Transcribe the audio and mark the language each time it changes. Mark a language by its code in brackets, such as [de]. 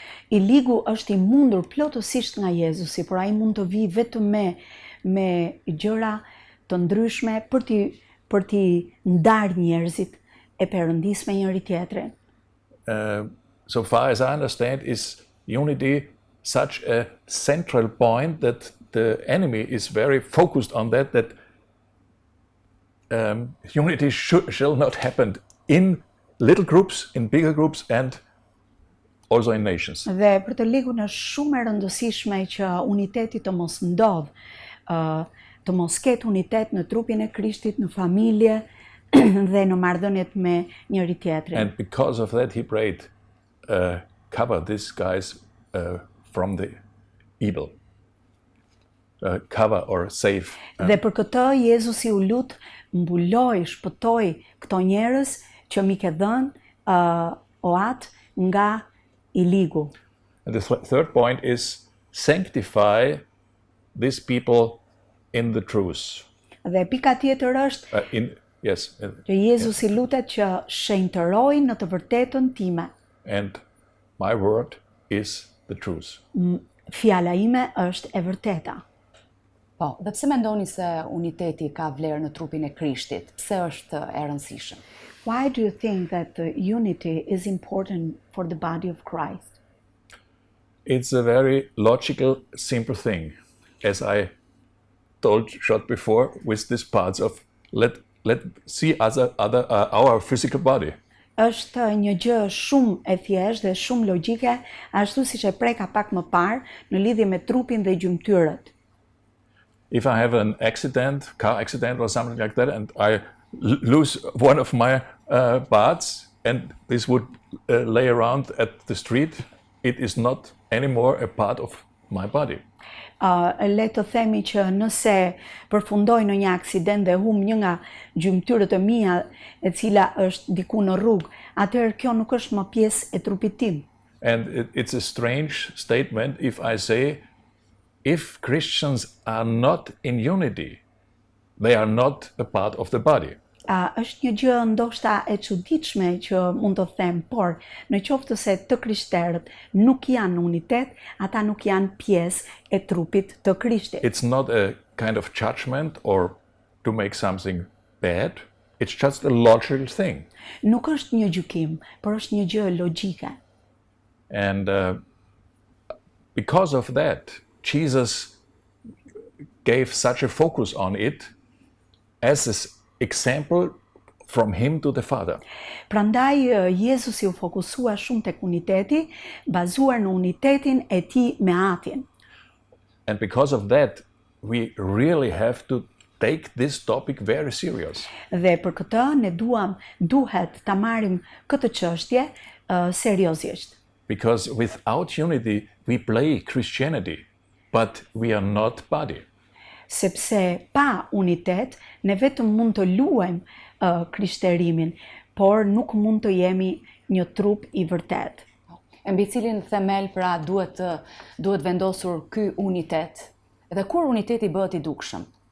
[sq] I ligu është i mundur plotësisht nga Jezusi, por ai mund të vijë vetëm me gjëra të ndryshme për t'i ndarë njerëzit e Perëndis me njëri tjetrin. [en] So far as I understand, is unity such a central point that the enemy is very focused on that unity shall not happen in little groups, in bigger groups, and also in nations. [sq] Dhe për të ligun është shumë e rëndësishme që uniteti të mos ndodh, të mos ketë unitet në trupin e Krishtit, në familje dhe në marrëdhëniet me njëri tjetrin. [en] And because of that he prayed, cover these guys from the evil. Cover or save. [sq] Dhe për këtë Jezusi u lut, mbuloj, shpëtoi këto njerëz që mi ke dhënë oat nga i ligu. [en] And the third point is sanctify these people in the truth. [sq] Dhe pika tjetër është që Jezusi lutet që shenjtëroj në të vërtetën time. [en] And my word is the truth. [sq] Fjala ime është e vërteta. Po, dhe pse mendoni se uniteti ka vlerë në trupin e Krishtit? Pse është e rëndësishëm? [en] Why do you think that the unity is important for the body of Christ? It's a very logical, simple thing. As I told short before, with these parts of let see our physical body. [sq] Është një gjë shumë e thjeshtë dhe shumë logjike, ashtu siç e preka pak më parë në lidhje me trupin dhe gjymtyrët. [en] If I have an accident, car accident or something like that, and I lose one of my parts, and this would lay around at the street, it is not anymore a part of my body. [sq] Le të themi që nëse përfundoj në një aksident dhe humb një nga gjymtyrët e mia e cila është diku në rrugë, atëherë kjo nuk është më pjesë e trupit tim. [en] And it's a strange statement if I say, if Christians are not in unity, they are not a part of the body. [sq] Është një gjë ndoshta e çuditshme që mund të them, por në qoftë se të krishterët nuk janë në unitet, ata nuk janë pjesë e trupit të Krishtit. [en] It's not a kind of judgment or to make something bad. It's just a logical thing. [sq] Nuk është një gjykim, por është një gjë logjike. [en] And because of that, Jesus gave such a focus on it as an example from him to the Father. [sq] Prandaj Jezusi u fokusua shumë tek uniteti, bazuar në unitetin e tij me Atin. [en] And because of that, we really have to take this topic very serious. [sq] Dhe për këtë ne duhet ta marrim këtë çështje seriozisht. [en] Because without unity, we play Christianity, but we are not body. [sq] Sepse pa unitet, ne vetëm mund të luajmë krishterimin, por nuk mund të jemi një trup i vërtet. Mbi cilin themel pra duhet vendosur ky unitet? Dhe kur uniteti bëhet i dukshëm?